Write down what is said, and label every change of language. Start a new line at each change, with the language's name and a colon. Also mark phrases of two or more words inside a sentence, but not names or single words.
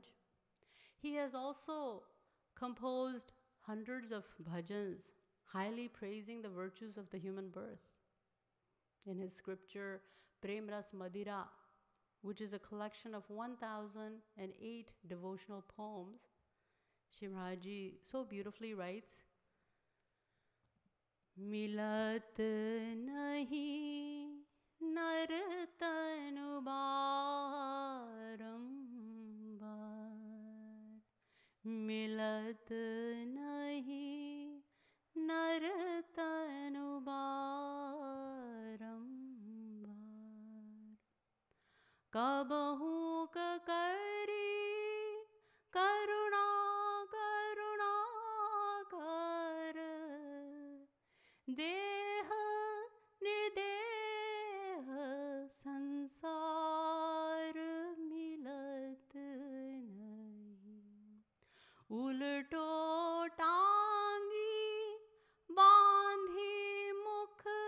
English: He has also composed hundreds of bhajans, highly praising the virtues of the human birth. In his scripture, Prem Ras Madira, which is a collection of 1008 devotional poems, Shri Maharaj so beautifully writes,
Hindi: मिलत नहीं नर तनु बारंबार, मिलत नहीं नर तनु बारंबार. कबहू करी करुणा करुणा कर देह निर्देह संसार मिलत नहीं उलटो टांगी बांधी मुख